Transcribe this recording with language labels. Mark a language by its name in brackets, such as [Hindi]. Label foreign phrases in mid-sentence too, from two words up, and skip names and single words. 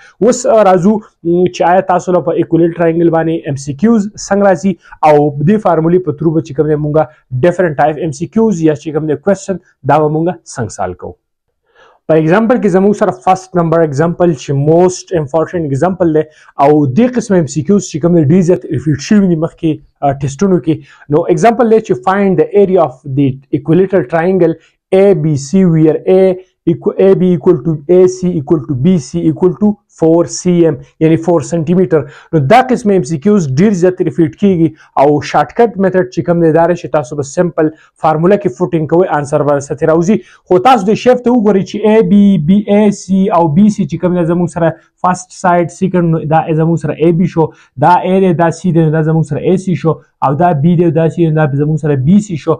[Pashto] اوس راځو چې آیا تاسو له په [English] equilateral triangle [Pashto] باندې ام سی کیوز څنګه راځي او دې فارمولې په تھرو به چې کوم دی مونږه [English] different type MCQs [Pashto] یا چې کوم دی کوېسچن دا به مونږه څنګه سالو کوو. په ایگزامپل کې زموږ سره [English] first number example [Pashto] چې [English] most important example [Pashto] دی او دې قسم ام سی کیوز چې کوم دی ډېر زیات ریپیټ شوي دي مخکې ټیسټونو کې. نو ایگزامپل دی چې [English] find the area of the equilateral triangle ABC where AB equal to AC equal to BC equal to 4 cm [Pashto] یعنی 4 سنټیمیټر. نو دا قسم ام سی کیوز ډیر زیات ریپیټ کیږي او [English] short cut method [Pashto] چې کوم دی دا چې تاسو به [English] simple formula [Pashto] کې فوټینګ کوئ انسر به ستې راوځي. خو تاسو د شیفت وګورئ چې A B B A C او B C چې کوم دی زموږ سره [English] first side second [Pashto] دا زموږ سره A B شو, دا A دی دا C دی دا زموږ سره A C شو او دا B دی دا C دا زموږ سره B C شو.